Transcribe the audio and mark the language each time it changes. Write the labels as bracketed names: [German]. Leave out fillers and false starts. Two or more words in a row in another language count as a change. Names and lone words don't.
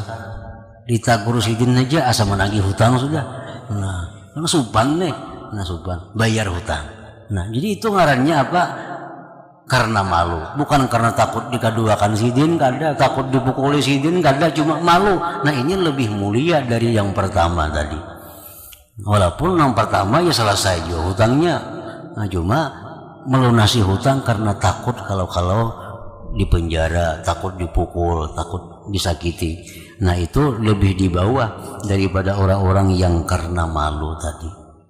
[Banjar] Ditagur sidin aja asa menagih hutang sudah. Nah, kan supan nih. Nah, supan bayar hutang. Nah, jadi itu ngarannya apa? Karena malu, bukan karena takut dikaduakan sidin, kada, takut dipukuli sidin, kada, cuma malu. Nah, ini lebih mulia dari yang pertama tadi. Walaupun yang pertama ya selesai juga hutangnya. Nah, cuma melunasi hutang karena takut kalau dipenjara, takut dipukul, takut disakiti. Nah, itu lebih di bawah daripada orang-orang yang karena malu tadi.